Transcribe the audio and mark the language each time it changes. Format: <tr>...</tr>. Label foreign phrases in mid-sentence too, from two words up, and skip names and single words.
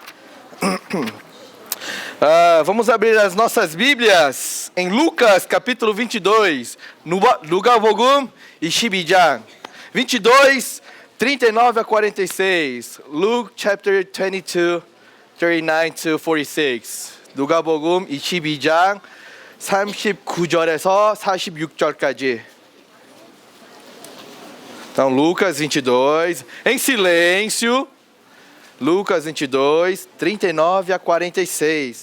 <pt>Vamos abrir as nossas Bíblias em Lucas, capítulo 22,</pt> <ko>Nuga복음 22장 22, 39 a 46.</ko> <en>Luke chapter 22, 39 to 46.</en> <ko>누가복음 22장 39절에서 46절까지.</ko> <pt>Então, Lucas 22, em silêncio. Lucas 22, 39 a 46.</pt>